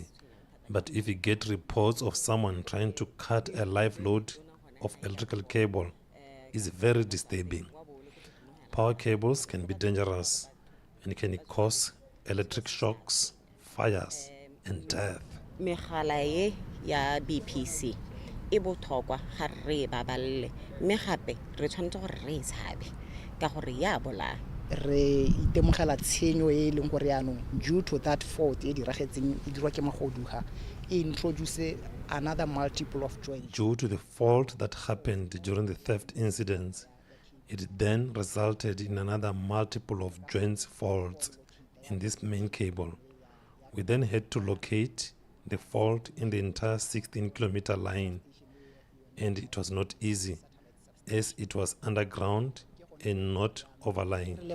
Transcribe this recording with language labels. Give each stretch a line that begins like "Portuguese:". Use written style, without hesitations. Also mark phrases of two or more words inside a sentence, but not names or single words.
English: But if you get reports of someone trying to cut a live load of electrical cable, it's very disturbing. Power cables can be dangerous and can cause electric shocks, fires, and death.
Tswana: BPC e botlhokwa ga re baballe mme gape re tshwanetse gore re tshabe ka gore ya bola re itemogela tshenyo e leng gore yanong
English: due to that fault
Tswana: e diragetseng e dirwa ke magodu ha e
English: introduce another multiple of joints. Due to the fault that happened during the theft incidents, it then resulted in another multiple of joints faults in this main cable. We then had to locate the fault in the entire 16-kilometer line, and it was not easy as it was underground and not overlying.